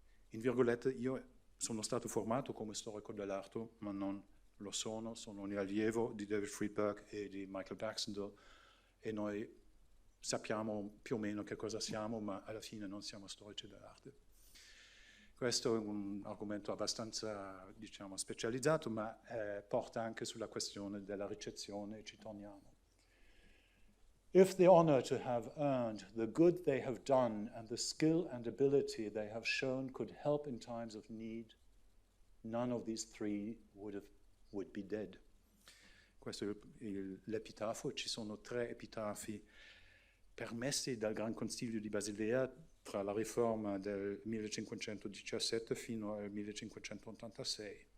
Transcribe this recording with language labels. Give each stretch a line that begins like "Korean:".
Italian: In virgolette, io sono stato formato come storico dell'arte, ma non lo sono un allievo di David Friedberg e di Michael Baxendale, e noi sappiamo più o meno che cosa siamo, ma alla fine non siamo storici dell'arte. Questo è un argomento abbastanza, diciamo, specializzato, ma porta anche sulla questione della ricezione, e ci torniamo.
English: If the honor to have earned, the good they have done, and the skill and ability they have shown could help in times of need, none of these three would be dead.
Italian: Questo è l'epitafo. Ci sono 3 epitafi permessi dal Gran Consiglio di Basilea tra la riforma del 1517 fino al 1586.